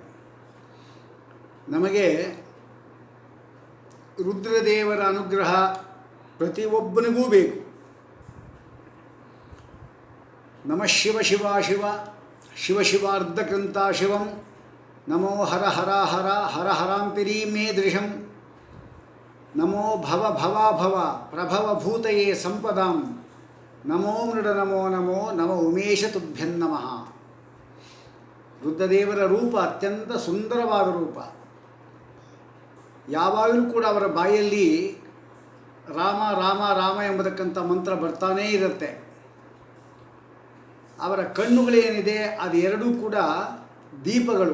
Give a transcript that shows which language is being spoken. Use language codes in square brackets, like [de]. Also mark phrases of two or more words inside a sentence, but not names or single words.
[kn] ನಮಗೆ ರುದ್ರದೇವರ ಅನುಗ್ರಹ ಪ್ರತಿಯೊಬ್ಬನಿಗೂ ಬೇಕು. [sa] ನಮಃ ಶಿವ ಶಿವ ಶಿವ ಶಿವ ಶಿವಾರ್ಧಕೃಂತ ಶಿವಂ ನಮೋ ಹರ ಹರ ಹರ ಹರ ಹರಾಂತಿರೀ ಮೇ ದೃಶಂ ನಮೋ ಭವ ಭವ ಭವ ಪ್ರಭವ ಭೂತಯೇ ಸಂಪದಾಂ ನಮೋ ಮೃಡ ನಮೋ ನಮೋ ನಮ ಉಮೇಶ ತುಭ್ಯಂ ನಮಃ. [kn] ರುದ್ರದೇವರ ರೂಪ ಅತ್ಯಂತ ಸುಂದರವಾದ ರೂಪ. ಯಾವಾಗಲೂ ಕೂಡ ಅವರ ಬಾಯಲ್ಲಿ ರಾಮ ರಾಮ ರಾಮ ಎಂಬತಕ್ಕಂಥ ಮಂತ್ರ ಬರ್ತಾನೇ ಇರುತ್ತೆ. ಅವರ ಕಣ್ಣುಗಳೇನಿದೆ ಅದು ಎರಡೂ ಕೂಡ ದೀಪಗಳು.